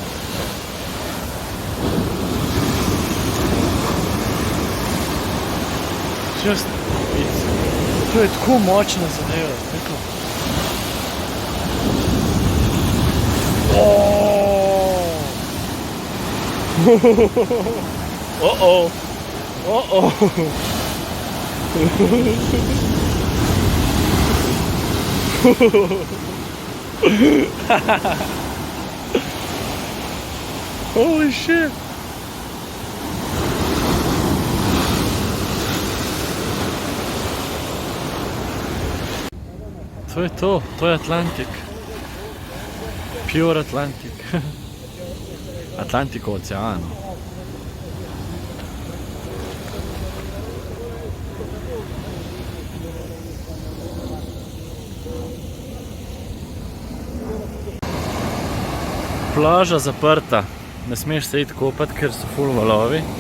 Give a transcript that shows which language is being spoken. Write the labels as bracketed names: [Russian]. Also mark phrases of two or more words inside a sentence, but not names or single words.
[Slovenian] Just, to je tako močna zadeva, tako. Oh-oh. [English] Uh-oh. Holy shit. [Slovenian] To je Atlantik. Pure Atlantik. Atlantik v oceanu. Plaža zaprta, ne smeš se iti kopati, ker so ful valovi.